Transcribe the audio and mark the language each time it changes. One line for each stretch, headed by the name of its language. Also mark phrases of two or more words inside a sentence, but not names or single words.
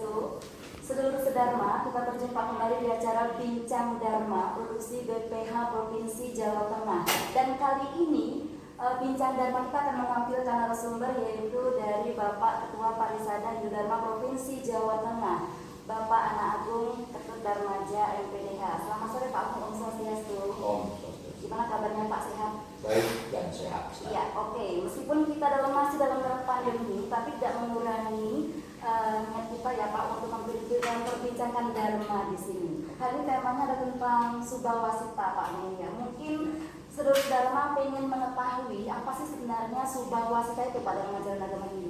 Javanese: Sedulur sedharma,
Indonesian: kita berjumpa kembali di acara Bincang Dharma produksi BPH Provinsi Jawa Tengah. Dan kali ini Bincang Dharma kita akan menampilkan narasumber yaitu dari Bapak Ketua Parisada Hindu Dharma Provinsi Jawa Tengah, Bapak Anak Agung Ketut Darmaja MPDH. Selamat sore Pak Agung,
Sanskrit: Om Swastiastu. Om Swastiastu.
Indonesian: Gimana kabarnya Pak, sehat? Baik dan sehat. Ya, oke. Meskipun kita masih dalam pandemi, tapi tidak mengurangi niat kita ya Pak untuk memperbincangkan Dharma di sini. Hari ini temanya ada tentang Subhawasita Pak ya. Mungkin sedulur Dharma pengen mengetahui apa sih sebenarnya Subhawasita itu Pak dalam ajaran agama Hindu.